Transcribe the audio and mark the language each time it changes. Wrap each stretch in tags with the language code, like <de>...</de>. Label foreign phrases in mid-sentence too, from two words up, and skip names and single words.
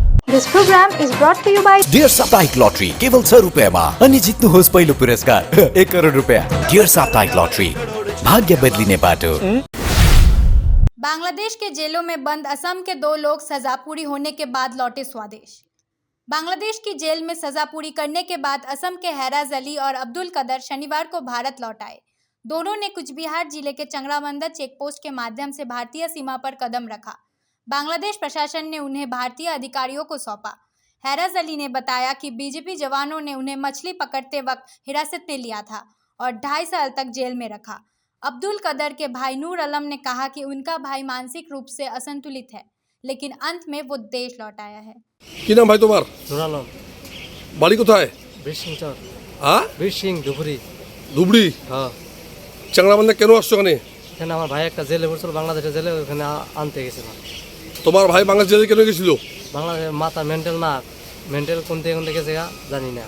<en>This program is brought to you by</en> <ne>डियर साप्ताहिक लॉटरी केवल 100 रुपियाँमा अनि जित्नुहोस् पहिलो पुरस्कार 1 करोड रुपियाँ। डियर साप्ताहिक लॉटरी भाग्य बदलिने बाटो।</ne> <hi>बांग्लादेश के जेलों में बंद असम के 2 लोग सजा पूरी होने के बाद लौटे स्वदेश। बांग्लादेश की जेल में सजा पूरी करने के बाद असम के हैराज अली और अब्दुल कदर शनिवार को भारत लौट आए। दोनों ने कुचबिहार जिले के चंगरामंदर चेकपोस्ट के माध्यम से भारतीय सीमा पर कदम रखा। बांग्लादेश प्रशासन ने उन्हें भारतीय अधिकारियों को सौंपा। हैराज अली ने बताया कि बीजेपी जवानों ने उन्हें मछली पकड़ते वक्त हिरासत में लिया था और 2.5 साल तक जेल में रखा। अब्दुल कदर के भाई नूर आलम ने कहा कि उनका भाई मानसिक रूप से असंतुलित है, लेकिन अंत में वो देश लौट आया है।</hi> <bn>কি নাম ভাই তোমার? নূর আলম। বাড়ি কোথায়? বীরসিং চর। হ্যাঁ? বীরসিং ধুবুরি। ধুবড়ি? হ্যাঁ। চাংড়াবান্ধা কেন আসছো ওখানে? এখানে আমার ভাই একটা জেলে পড়ছিল, বাংলাদেশের জেলে, ওখানে আনতে গেছিলাম। তোমার ভাই বাংলাদেশ জেলে কেন গেছিল? বাংলাদেশের মাথা মেন্টাল না, মেন্টাল কোন থেকে গেছে জানি না।</bn>